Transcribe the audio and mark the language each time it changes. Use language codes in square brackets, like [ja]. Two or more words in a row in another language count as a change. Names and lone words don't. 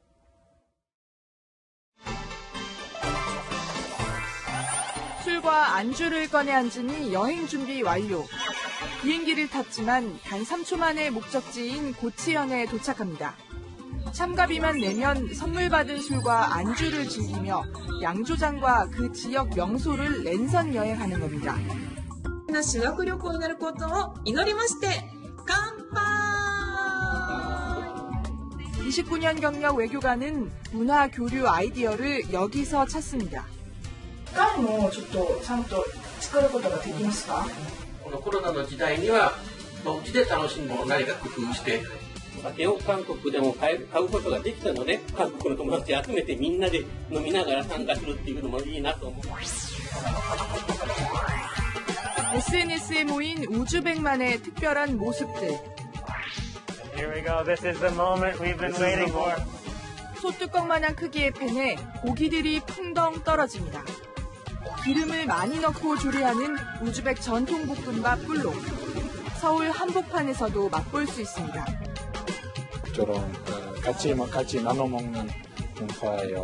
[ko] 술과 안주를 꺼내 앉으니 여행 준비 완료. 비행기를 탔지만 단 3초 만에 목적지인 고치현에 도착합니다. 참가비만 내면 선물 받은 술과 안주를 즐기며 양조장과 그 지역 명소를 랜선 여행하는 겁니다. [ja] 修学旅行になることを祈りまして乾杯! 29년 경력 외교관은 문화 교류 아이디어를 여기서 찾습니다. ガンもちょっとちゃんと作ることができますか？このコロナの時代にはお家で楽しむものを何か工夫して。お酒を韓国でも買うことができたので、韓国の友達集めてみんなで飲みながら参加するっていうのもいいなと思う。 [ko] SNS에 모인 우즈벡만의 특별한 모습들. [en] Here we go. This is the moment we've been waiting for. [ko] 소뚜껑만한 크기의 팬에 고기들이 풍덩 떨어집니다. 기름을 많이 넣고 조리하는 우즈벡 전통 볶음밥 뿔로. 서울 한복판에서도 맛볼 수 있습니다. 저런 같이 나눠 먹는 문화예요.